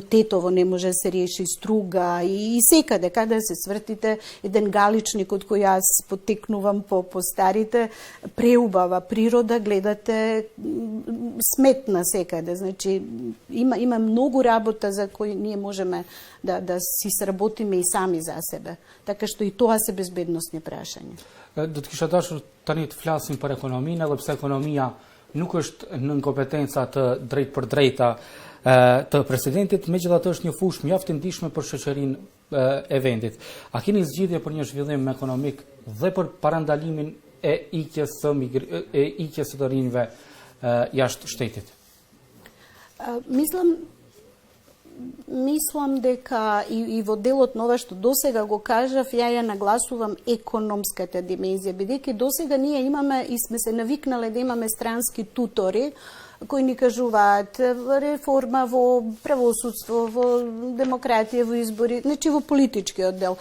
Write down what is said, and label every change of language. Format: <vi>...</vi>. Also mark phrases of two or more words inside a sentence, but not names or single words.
<mk>тетово не може да се реши струга и секаде, каде се свртите еден галичник од кој јас потекнувам по старите, преубава природа, гледате сметна секаде, значи има многу работа за кои ние можеме да си сработиме и сами за себе, така што и тоа се безбедносни прашања.</mk> <sq>Do të kisha dashur tani të flasim për ekonominë, edhe pse ekonomia nuk është në kompetenca të drejt për drejta të presidentit, megjithatë është një fushë mjaft e ndihshme për shoqërinë e vendit. A keni zgjidhje për një zhvillim ekonomik dhe për parandalimin e ikjes së të rinjve jashtë shtetit?</sq> <mk>Мислам дека и во делот на ова што досега го кажав, ја нагласувам економската димензија, бидејќи досега ние имаме и сме се навикнале да имаме странски тутори кои ни кажуваат реформа во правосудство, во демократија, во избори, значи во политичкиот дел.</mk>